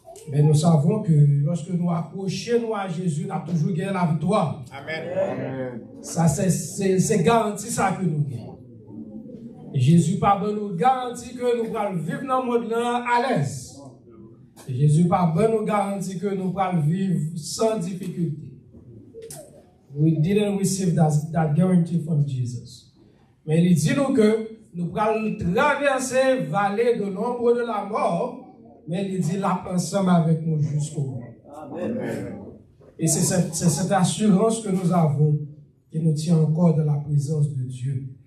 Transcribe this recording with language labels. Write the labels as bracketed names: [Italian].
[French] Mais nous savons que lorsque nous approchons à Jésus, nous avons toujours gagné la victoire. Amen. Ça, c'est garanti ça que nous gagnons. Jésus pas nous garantit que nous allons vivre dans le monde là à l'aise. Jésus pas nous garantit que nous allons vivre sans difficulté. [English] We didn't receive that guarantee from Jesus. [French] Mais il dit nous que nous allons traverser la vallée de l'ombre de la mort, mais il dit là ensemble avec nous jusqu'au bout. Amen. Et c'est cette assurance que nous avons qui nous tient encore dans la présence de Dieu.